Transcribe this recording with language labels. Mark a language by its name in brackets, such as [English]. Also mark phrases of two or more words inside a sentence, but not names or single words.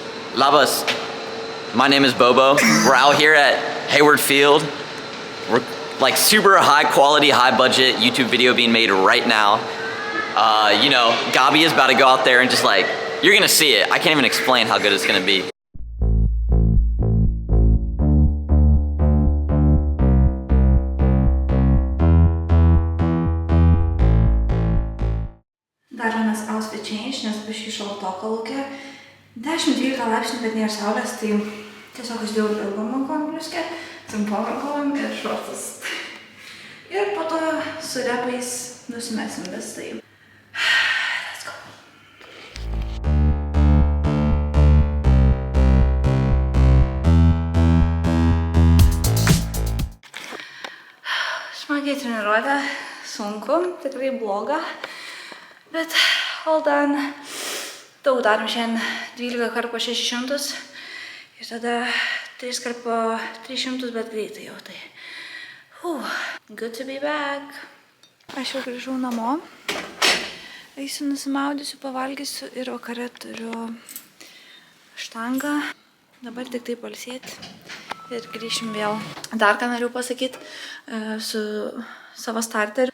[English] Labas, my name is Bobo. We're out here at Hayward Field. We're like super high quality, high budget YouTube video being made right now. You know, Gabi is about to go out there and just like, you're gonna see it. I can't even explain how good it's gonna be. [Lithuanian] Dar vienas [English] outfit change, [Lithuanian] nes biškai šaltoka lauke. 10-12 laipsnių, bet nėra saulės, tai tiesiog aš dėjau ilgom rankom pliuskę, trumpom rankom ir šortus. Ir po to su repais nusimesim vis tai. [English] Let's go. [Lithuanian] Smagiai treniruotė, sunku, tikrai bloga. [English] Bet hold on, [Lithuanian] daug darom šiandien 12 kartų po 600 ir tada 3 kart po 300, bet greitai jau tai. [English] Good to be back. [Lithuanian] Aš jau grįžau namo. Eisiu nusimaudysiu, pavalgysiu ir vakare turiu štangą. Dabar tik tai pailsėti ir grįšim vėl. Dar ką noriu pasakyti su savo starteriu.